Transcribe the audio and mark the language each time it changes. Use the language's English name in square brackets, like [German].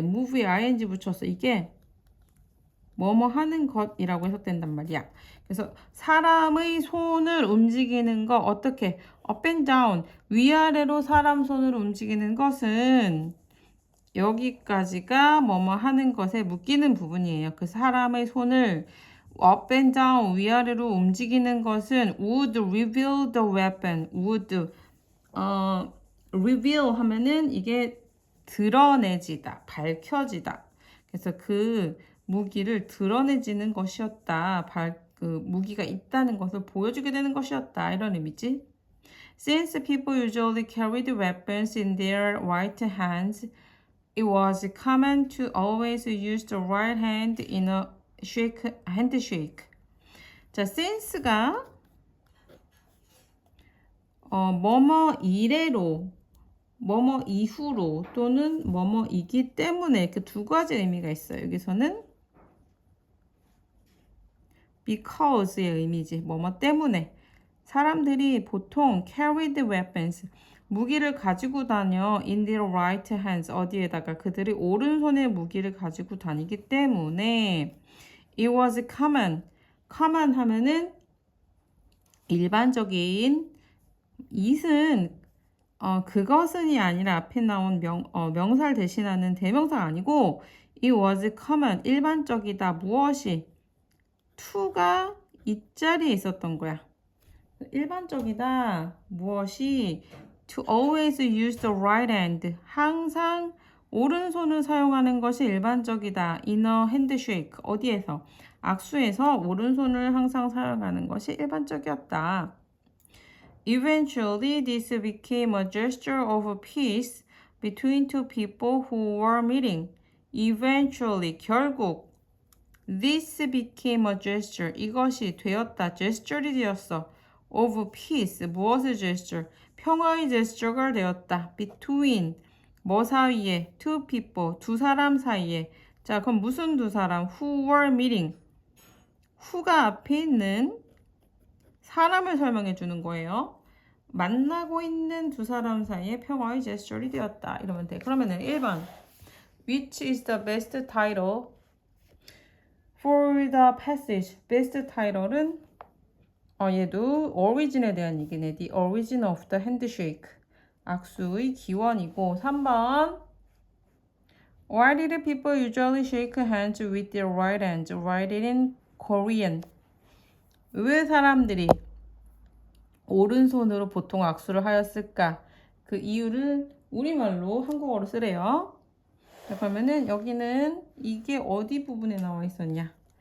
[Korean] move에 ing 붙여서 이게 뭐뭐 하는 것이라고 해석된단 말이야. 그래서 사람의 손을 움직이는 거 어떻게? [English] up and down, [Korean] 위아래로 사람 손을 움직이는 것은 여기까지가 뭐뭐 하는 것에 묶이는 부분이에요. 그 사람의 손을 up and down, 위아래로 움직이는 것은 [English] would reveal the weapon. [Korean] would, reveal 하면은 이게 드러내지다, 밝혀지다. 그래서 그 무기를 드러내지는 것이었다. 그 무기가 있다는 것을 보여주게 되는 것이었다. 이런 의미지. [English] Since people usually carried weapons in their right hands, it was common to always use the right hand in a handshake. [Korean] 자, since가 뭐뭐 이래로, 뭐뭐 이후로 또는 뭐뭐이기 때문에 이렇게 두 가지 의미가 있어요. 여기서는 because의 의미지. 뭐뭐 때문에. 사람들이 보통 [English] carried weapons, [Korean] 무기를 가지고 다녀 [English] in their right hands, [Korean] 어디에다가 그들이 오른손에 무기를 가지고 다니기 때문에 [English] it was common. [Korean] common 하면은 일반적인, it은 그것은이 아니라 앞에 나온 명사를 대신하는 대명사가 아니고 [English] it was common, [Korean] 일반적이다. 무엇이? to가 이 자리에 있었던 거야. 일반적이다. 무엇이? [English] To always use the right hand. [Korean] 항상 오른손을 사용하는 것이 일반적이다. [English] In a handshake. [Korean] 어디에서? 악수에서 오른손을 항상 사용하는 것이 일반적이었다. [English] Eventually, this became a gesture of peace between two people who were meeting. Eventually, [Korean] 결국 [English] this became a gesture. [Korean] 이것이 되었다. gesture이 되었어. [English] of peace. [Korean] 무엇의 gesture? 평화의 gesture가 되었다. between. 뭐 사이에? [English] two people. [Korean] 두 사람 사이에. 자, 그럼 무슨 두 사람? [English] who were meeting. [Korean] who가 앞에 있는 사람을 설명해 주는 거예요. 만나고 있는 두 사람 사이에 평화의 제스처리 되었다. 이러면 돼. 그러면은 1번. [English] Which is the best title for the passage? [Korean] best title은 얘도 origin에 대한 얘기네. [English] The origin of the handshake. [Korean] 악수의 기원이고 3번. [English] Why did people usually shake hands with their right hands? Write it in Korean. [Korean] 왜 사람들이 오른손으로 보통 악수를 하였을까? 그 이유를 우리말로 한국어로 쓰래요. 자, 그러면은 여기는 이게 어디 부분에 나와 있었냐?